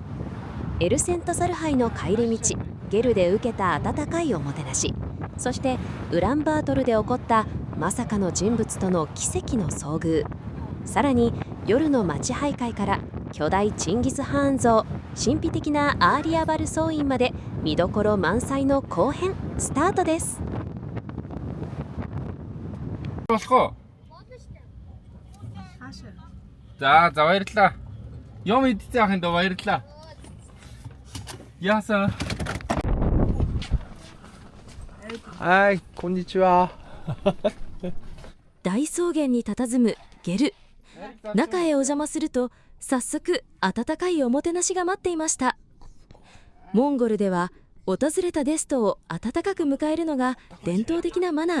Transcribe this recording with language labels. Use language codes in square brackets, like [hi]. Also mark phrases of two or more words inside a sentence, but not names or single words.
[ja] エルセントサルハイの帰り道、ゲルで受けた温かいおもてなし、そしてウランバートルで起こったまさかの人物との奇跡の遭遇、さらに夜の街徘徊から巨大チンギス・ハーン像、神秘的なアーリアバル総院まで見どころ満載の後編スタートです。 [mn] За баярлалаа. Юм идчихсэн ахын доо баярлалаа. Яасан. [ja] はい、こんにちは。大草原に佇むゲル。中へお邪魔すると早速温かいおもてなしが待っていました。モンゴルでは訪れたゲストを温かく迎えるのが伝統的なマナー。